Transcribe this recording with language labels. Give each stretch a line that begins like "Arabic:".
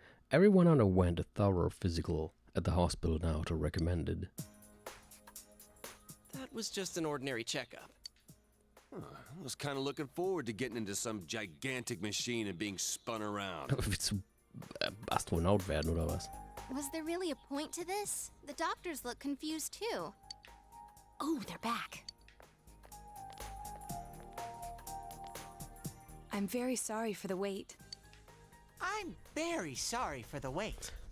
English: Everyone underwent a thorough physical at the hospital Naoto recommended. That was just an ordinary checkup. I was kind of looking forward to getting into some gigantic machine and being spun around.
German: Willst du Astronaut werden oder was?
English: Was there really a point to this? The doctors look confused too. Oh, they're back. I'm very sorry for the wait. I'm very sorry for the wait.